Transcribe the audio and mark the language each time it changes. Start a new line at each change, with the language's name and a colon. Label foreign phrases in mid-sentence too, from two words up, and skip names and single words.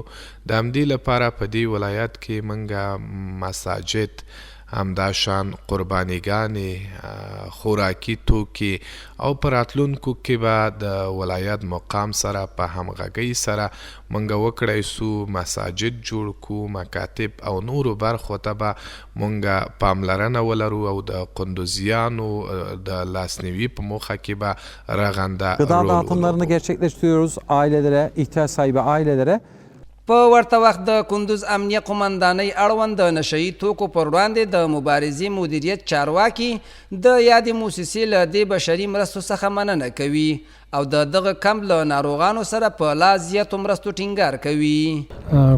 Pashto: د همدې لپاره په دې ولایت کې موږ مساجد، همداشان قربانیګانې، خوراکي توکي او په راتلونکو کې به د ولایت مقام سره په همغږۍ سره موږ وکړی سو مساجد جوړ کړو، مکاتب او نورو برخو ته به موږ پاملرنه ولرو او د قندوزیانو د لاسنیوي په موخه کې به رغنده
Turkish: gıda dağıtımlarını gerçekleştiriyoruz ailelere, ihtiyaç sahibi ailelere.
Pashto: په ورته وخت د کندوز امنیه قمندانۍ اړوند د نشهیي توکو پر وړاندې د مبارزې مدیریت چارواکي د یادې موسسې له دې بشري مرستو څخه مننه کوي او د دغه کمپ له ناروغانو سره په لا زیاتو مرستو ټینګار کوي.